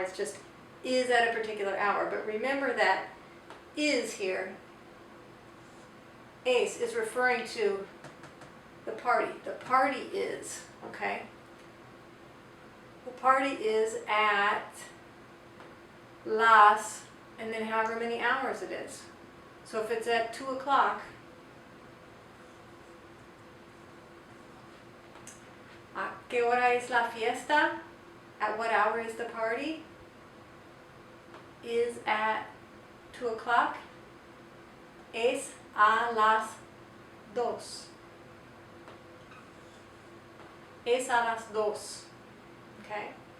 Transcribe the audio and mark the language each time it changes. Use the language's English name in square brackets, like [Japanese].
[English] It's just is at a particular hour. But remember that is here, es, is referring to the party. The party is, okay? The party is at las, and then however many hours it is. So if it's at 2 o'clock, [Spanish] ¿a qué hora es la fiesta? [English] At what hour is the party? Is at 2 o'clock. [Spanish] Es a las 2. Es a las 2. Okay?